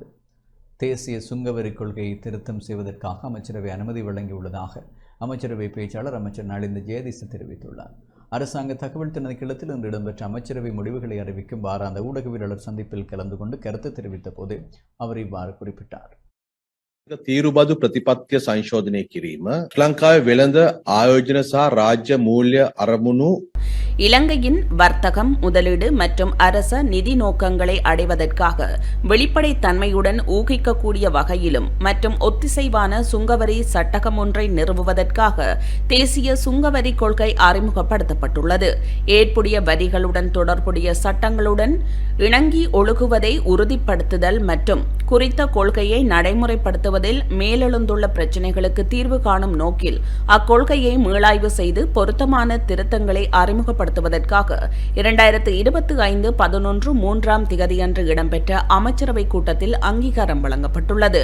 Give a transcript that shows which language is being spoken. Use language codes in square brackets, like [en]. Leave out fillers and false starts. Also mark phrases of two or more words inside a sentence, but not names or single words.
[ta] தேசிய சுங்கவரி கொள்கையை திருத்தம் செய்வதற்காக அமைச்சரவை அனுமதி வழங்கியுள்ளதாக அமைச்சரவை பேச்சாளர் அமைச்சர் நலிந்த ஜெயதிச தெரிவித்துள்ளார். அரசாங்க தகவல் திணைக்களத்தில் இன்று இடம்பெற்ற அமைச்சரவை முடிவுகளை அறிவிக்கும் வாராந்த ஊடகவியலாளர் சந்திப்பில் கலந்து கொண்டு கருத்து தெரிவித்த போது அவர் இவ்வாறு குறிப்பிட்டார். [si] තීරුබදු ප්‍රතිපත්තිය සංශෝධනය කිරීම ශ්‍රී ලංකාවේ වෙළඳ ආයෝජන සහ රාජ්‍ය මූල්‍ය අරමුණු [ta] இலங்கையின் வர்த்தகம், முதலீடு மற்றும் அரச நிதி நோக்கங்களை அடைவதற்காக வெளிப்படைத்தன்மையுடன் ஊகிக்கக்கூடிய வகையிலும் மற்றும் ஒத்திசைவான சுங்கவரி சட்டகம் ஒன்றை நிறுவுவதற்காக தேசிய சுங்கவரி கொள்கை அறிமுகப்படுத்தப்பட்டுள்ளது. ஏற்புடைய வரிகளுடன் தொடர்புடைய சட்டங்களுடன் இணங்கி ஒழுகுவதை உறுதிப்படுத்துதல் மற்றும் குறித்த கொள்கையை நடைமுறைப்படுத்துவதில் மேலெழுந்துள்ள பிரச்சினைகளுக்கு தீர்வு காணும் நோக்கில் அக்கொள்கையை மீளாய்வு செய்து பொருத்தமான திருத்தங்களை அறிமுகப்படுத்துவதற்காக 2025/11/3 இடம்பெற்ற அமைச்சரவை கூட்டத்தில் அங்கீகாரம் வழங்கப்பட்டுள்ளது.